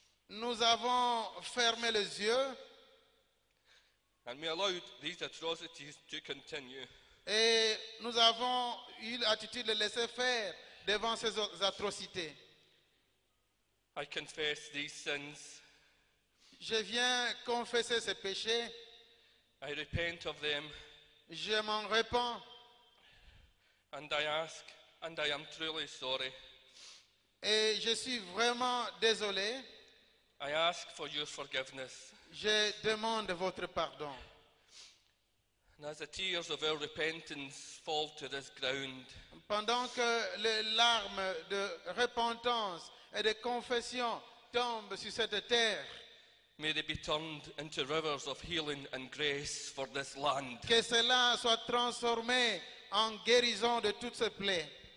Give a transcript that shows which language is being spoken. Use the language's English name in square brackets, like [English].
[French] Nous avons fermé les yeux. [English] And we allowed these atrocities to continue. [French] Et nous avons eu l'attitude de laisser faire devant ces atrocités. [English] I confess these sins. [French] Je viens confesser ces péchés. [English] I repent of them. [French] Je m'en répands. [English] And I ask, and I am truly sorry. [French] Et je suis vraiment désolé. [English] I ask for your forgiveness. [French] Je demande votre pardon. [English] And as the tears of our repentance fall to this ground, [French] Pendant que les larmes de repentance et de confession tombent sur cette terre, [English] may they be turned into rivers of healing and grace for this land. [French] que cela soit transformé en guérison de toutes ces plaies.